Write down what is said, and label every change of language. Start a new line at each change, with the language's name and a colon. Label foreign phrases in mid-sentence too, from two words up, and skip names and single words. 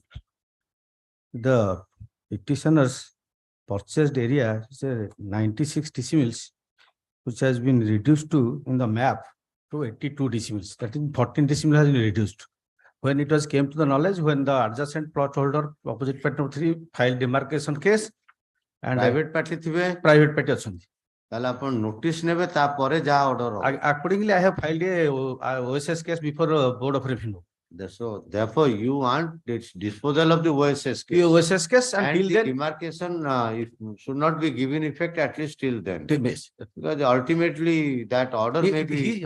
English: The petitioner's purchased area is 96 decimals, which has been reduced to in the map to 82 decimals. That is 14 decimals has been reduced. When it was came to the knowledge, when the adjacent plot holder opposite party number 3 filed demarcation case and Private party thibe private party
Odia: ଅଛନ୍ତି. ତାହେଲେ ଆପଣ notice ନେବେ ତାପରେ ଯାହା order ହବ.
English: Accordingly, I have filed a OSS case before Board of Revenue. So therefore you want its disposal of the OSS case. The OSS case And until the then demarcation it should not be given effect at least till then. Yes. Because ultimately that order may be.